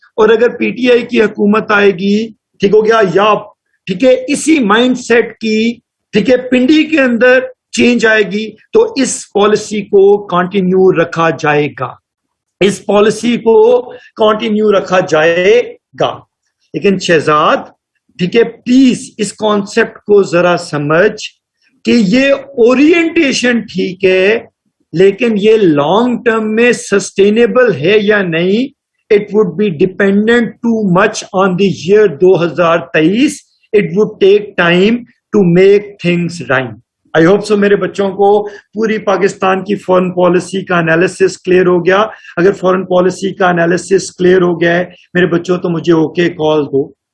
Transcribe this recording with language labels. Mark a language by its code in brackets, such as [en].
[ur] اور اگر P T I کی حکومت آئے گی ٹھیک ہو گیا یا ٹھیک ہے اسی مائنڈ سیٹ کی ٹھیک ہے پنڈی کے اندر چینج آئے گی تو اس پالیسی کو کنٹینیو رکھا جائے گا, اس پالیسی کو کنٹینیو رکھا جائے گا. لیکن شہزاد ٹھیک ہے پلیز اس کانسیپٹ کو ذرا سمجھ کہ یہ اورینٹیشن ٹھیک ہے لیکن یہ لانگ ٹرم میں سسٹینیبل ہے یا نہیں. [en] It would be dependent too much on the year 2023. It would take time to make things right. I hope so [ur] میرے بچوں کو پوری پاکستان کی فورن پالیسی کا انالیسس کلیئر ہو گیا. اگر فورن پالیسی کا انالیسس کلیئر ہو گیا ہے میرے بچوں تو مجھے اوکے کال دو.